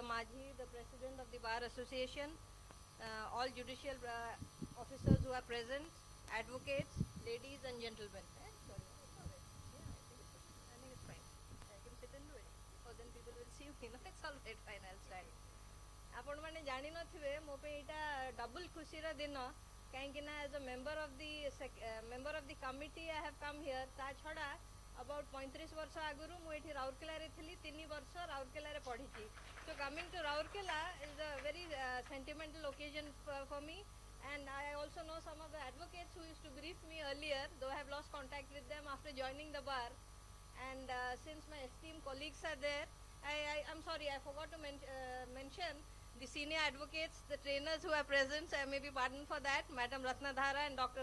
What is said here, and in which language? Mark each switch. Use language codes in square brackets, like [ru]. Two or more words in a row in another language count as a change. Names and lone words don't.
[en] Majhi, the President of the Bar Association, all judicial officers who are present, advocates, ladies and gentlemen. Sorry, it's all right. Yeah, I think it's fine. I can sit and do it. Oh, then people will see me. No, it's all right, fine, I'll stand. [or] ଆପଣ ମାନେ ଜାଣି ନଥିବେ ମୋ ପାଇଁ ଏଇଟା ଡବଲ ଖୁସିର ଦିନ କାହିଁକି ନା [en] as a member of the committee I have come here [or] ତା ଛଡ଼ା about [en] 35 [or] ବର୍ଷ ଆଗରୁ ମୁଁ ଏଠି ରାଉରକେଲାରେ ଥିଲି 3 ବର୍ଷ ରାଉରକେଲାରେ ପଢ଼ିଛି [en] so coming to Raurkela is a very sentimental occasion for me and I also know some of the advocates who used to brief me earlier though I have lost contact with them after joining the bar and since my esteemed colleagues are there I'm sorry I forgot to mention the senior advocates, the trainers who are present, I may be pardoned for that, Madam Ratnadhara and Dr.